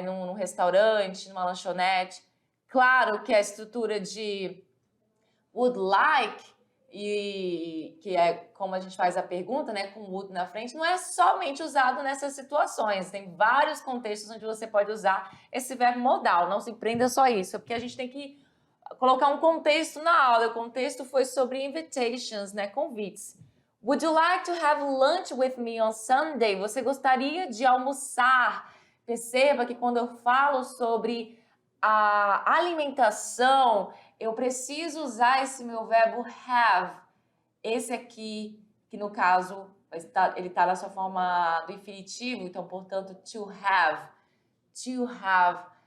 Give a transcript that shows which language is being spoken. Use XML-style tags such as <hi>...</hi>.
<pt>Num restaurante, numa lanchonete. Claro que a estrutura de would like, e que é como a gente faz a pergunta, né, com would na frente, não é somente usado nessas situações. Tem vários contextos onde você pode usar esse verbo modal. Não se prenda só isso, porque a gente tem que colocar um contexto na aula. O contexto foi sobre invitations, né, convites.</pt> <en>Would you like to have lunch with me on Sunday?</en> <pt>Você gostaria de almoçar? Perceba que quando eu falo sobre a alimentação, eu preciso usar esse meu verbo have. Esse aqui, que no caso, ele está na sua forma do infinitivo, então, portanto, to have. To have.</pt>